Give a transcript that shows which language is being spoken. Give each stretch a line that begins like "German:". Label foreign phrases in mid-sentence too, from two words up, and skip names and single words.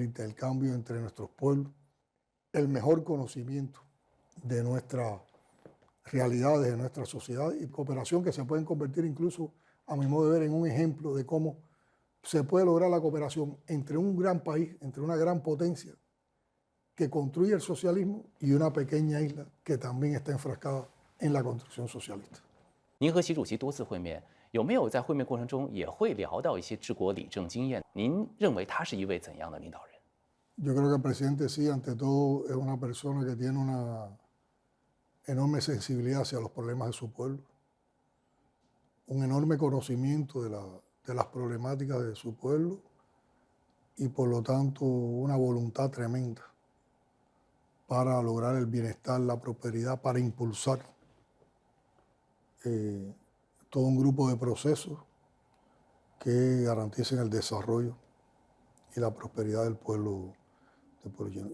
Spanish: intercambio entre nuestros pueblos, el mejor conocimiento de nuestras realidades, de nuestra sociedad, y cooperación que se pueden convertir incluso, a mi modo de ver, en un ejemplo de cómo se puede lograr la cooperación entre un gran país, entre una gran potencia que construye el socialismo y una pequeña isla que también está enfrascada en la construcción socialista.
Chinese: 您和习主席多次会面，有没有在会面过程中也会聊到一些治国理政经验？您认为他是一位怎样的领导人？
Spanish: Yo creo que el presidente sí, ante todo, es una persona que tiene una enorme sensibilidad hacia los problemas de su pueblo, un enorme conocimiento de las problemáticas de su pueblo y, por lo tanto, una voluntad tremenda para lograr el bienestar, la prosperidad, para impulsar todo un grupo de procesos que garanticen el desarrollo y la prosperidad del pueblo chino.